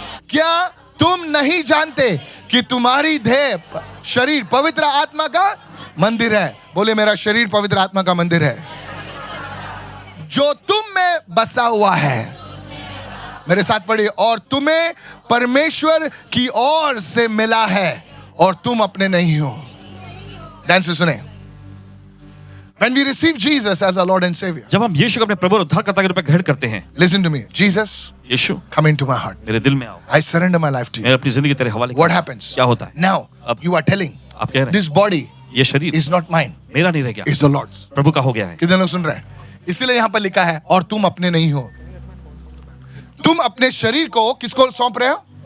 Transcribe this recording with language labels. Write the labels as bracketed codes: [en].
[hi] क्या तुम नहीं जानते कि तुम्हारी देह, शरीर पवित्र आत्मा का मंदिर है? बोले मेरा शरीर पवित्र आत्मा का मंदिर है जो तुम में बसा हुआ है। मेरे साथ पढ़िए, और तुम्हें परमेश्वर की ओर से मिला है और तुम अपने नहीं हो। ध्यान से सुने। [en] When we receive Jesus as our Lord and Savior, [hi] जब हम यीशु को अपने प्रभु और उद्धारकर्ता के रूप में ग्रहण करते हैं, [en] listen to me. Jesus, [hi] Yeshu [en] come into my heart. [hi] मेरे दिल में आओ, [en] I surrender my life to [hi] मैं [en] you. [hi] अपनी जिंदगी तेरे हवाले [en] What [hi] करता हूं। [en] happens? [hi] क्या होता है? [en] Now, [hi] अब [en] you are telling [hi] आप कह रहे हैं [en] this body [hi] ये शरीर [en] is not mine, [hi] मेरा नहीं रह गया, [en] it's the Lord's. [hi] प्रभु का हो गया है। कितने लोग सुन रहे हैं? इसीलिए यहां पर लिखा है, और तुम अपने नहीं हो। तुम अपने शरीर को किसको सौंप रहे हो?